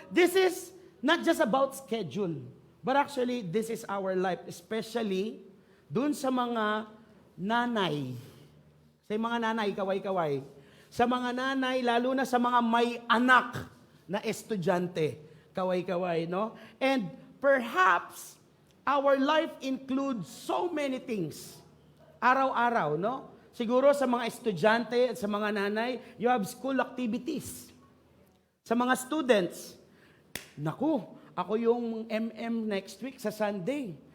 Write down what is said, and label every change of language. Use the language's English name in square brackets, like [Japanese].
[English] This is not just about schedule. But actually, this is our life. [Filipino] Especially, dun sa mga nanay. Sa mga nanay, kaway-kaway. Sa mga nanay, lalo na sa mga may anak na estudyante. Kaway-kaway, no? [English] And perhaps, our life includes so many things. [Filipino] Araw-araw, no? Siguro sa mga estudyante at sa mga nanay, [English] you have school activities. [Filipino] Sa mga students, naku, ako yung MM [English] next week [Filipino] sa Sunday.